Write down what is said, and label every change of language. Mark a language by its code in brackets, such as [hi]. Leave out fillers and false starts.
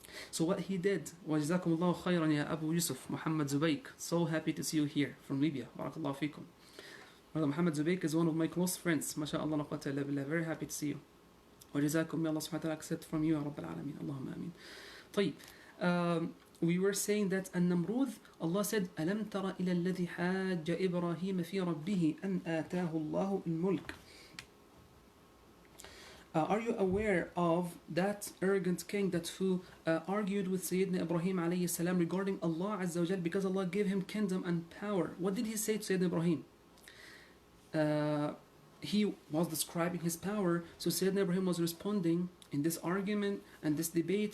[en] So what he did, [ar] وَجَزَاكُمُ اللَّهُ خَيْرًا يَا [en] Abu Yusuf, Mohamed Zubayk. So happy to see you here from Libya. Barakallahu feekum. Brother Mohamed Zubayk is one of my close friends. MashaAllah, la quwwata illa billah. Very happy to see you. وَجَزَاكُم, may Allah subhanahu wa ta'ala accept from you, Ya Rabbil Alameen. Allahumma ameen. طيب. We were saying that An-Namrud, Allah said, [ar] أَلَمْ تَرَ إِلَى الَّذِي حَاجَّ إِبْرَاهِيمَ فِي رَبِّهِ أَنْ آتَاهُ اللَّهُ الْمُلْكَ. [en] Are you aware of that arrogant king that who argued with Sayyidina Ibrahim alayhi salam regarding Allah Azza wa Jal, because Allah gave him kingdom and power? What did he say to Sayyidina Ibrahim? He was describing his power, so Sayyidina Ibrahim was responding in this argument and this debate.